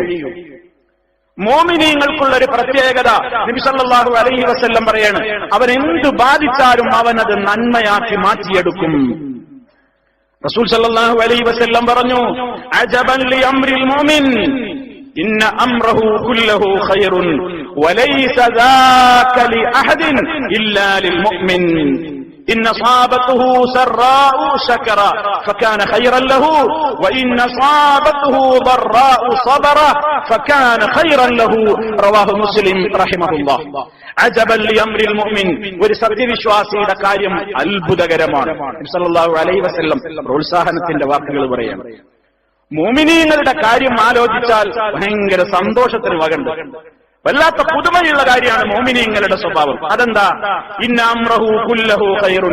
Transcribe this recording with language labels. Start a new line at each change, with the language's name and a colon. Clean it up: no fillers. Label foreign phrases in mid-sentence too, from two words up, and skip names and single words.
Malayalam: മോമിനീങ്ങൾക്കുള്ള ഒരു പ്രത്യേകത നബി
Arabic: صلى الله عليه وسلم
Malayalam: പറയാണ്, അവൻ എന്ത് ബാധിച്ചാലും അവനത് നന്മയാക്കി മാറ്റിയെടുക്കും.
Arabic: رسول صلى الله عليه وسلم പറഞ്ഞു, عجبا لأمر المؤمن إن أمره كله خير وليس ذاك لأحد إلا للمؤمن إن صابته سراء شكر فكان خيرا له وإن صابته ضراء صبر فكان خيرا له رواه مسلم رحمه الله. عجبا لأمر المؤمن,
Malayalam: ഒരു സത്യവിശ്വാസിയുടെ കാര്യം അത്ഭുതകരമാണ്. നബി
Arabic: صلى الله عليه وسلم
Malayalam: പ്രോത്സാഹനത്തിന്റെ വാക്കുകൾ പറയാണ്. മുഅ്മിനീങ്ങളുടെ കാര്യം ആലോചിച്ചാൽ ഭയങ്കര സന്തോഷത്തിന് വകണ്ട്. വല്ലാത്ത പുതുമയുള്ള കാര്യമാണ് മോമിനീങ്ങളുടെ സ്വഭാവം.
Arabic: അതെന്താ? إن أمره كله خير.